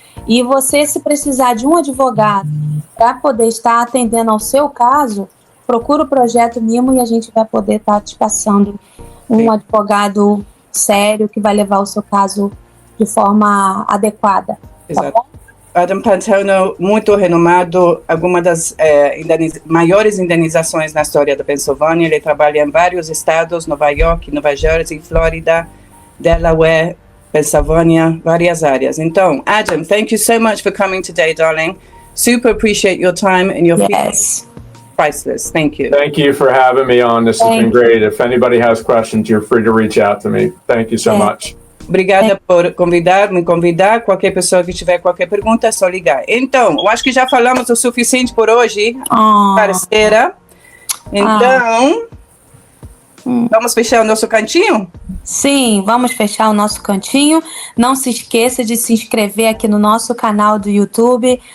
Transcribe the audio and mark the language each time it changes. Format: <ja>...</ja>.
<pt>E você, se precisar de um advogado para poder estar atendendo ao seu caso, procura o Projeto Mimo e a gente vai poder estar te passando um advogado sério que vai levar o seu caso de forma adequada. Exato. Tá bom? Adam Paterno, muito renomado, alguma das maiores indenizações na história da Pensilvânia. Ele trabalha em vários estados, Nova York, Nova Jersey, Flórida, Delaware, Pennsylvania, várias áreas.</pt> <en>Então, Adam, thank you so much for coming today, darling. Super appreciate your time and your feedback. Priceless. Thank you. Thank you for having me on. This has been great. If anybody has questions, you're free to reach out to me. Thank you so much.</en> <pt>Obrigada por me convidar. Qualquer pessoa que tiver qualquer pergunta, é só ligar. Então, eu acho que já falamos o suficiente por hoje, parceira. Então, vamos fechar o nosso cantinho? Sim, vamos fechar o nosso cantinho. Não se esqueça de se inscrever aqui no nosso canal do YouTube.</pt>